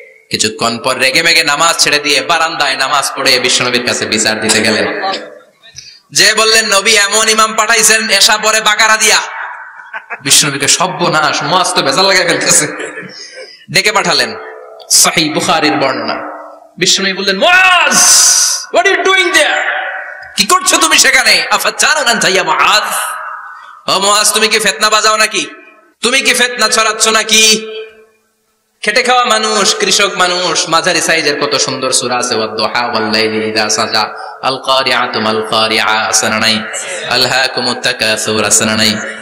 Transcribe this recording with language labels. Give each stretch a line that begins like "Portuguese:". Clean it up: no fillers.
Bangla: কিছুক্ষণ পর রেগে মেগে নামাজ ছেড়ে দিয়ে বারান্দায় নামাজ পড়ে বিশ্বনবীর কাছে বিচার দিতে গেলেন। যে বললেন, নবী এমন ইমাম পাঠাইছেন এশা পরে বাকারা দিয়া। বিশ্বনবীকে সর্বনাশ, মুআয তো বেজার লাগা ফেলতেছে, ডেকে পাঠালেন। সহিহ বুখারীর বর্ণনা। বিশ্বনবী বললেন,
English: Muadh, what are you doing there?
Bangla: কি করছো তুমি সেখানে?
Arabic: আফাতানুন আনতা ইয়া মুআয,
Bangla: ও মুআয, তুমি কি ফিতনা বাজাও নাকি? তুমি কি ফিতনা ছড়াচ্ছ নাকি? খেটে খাওয়া মানুষ, কৃষক মানুষ, মাঝারি সাইজের কত সুন্দর সূরা আছে,
Arabic: ওয়াদ-দুহা ওয়াল-লাইলি ইযা সাজা, আল-কারিআতু মাল-কারিআ,
Bangla: আসনানাই,
Arabic: আলহাকুমুত তাকাসুর,
Bangla: আসনানাই।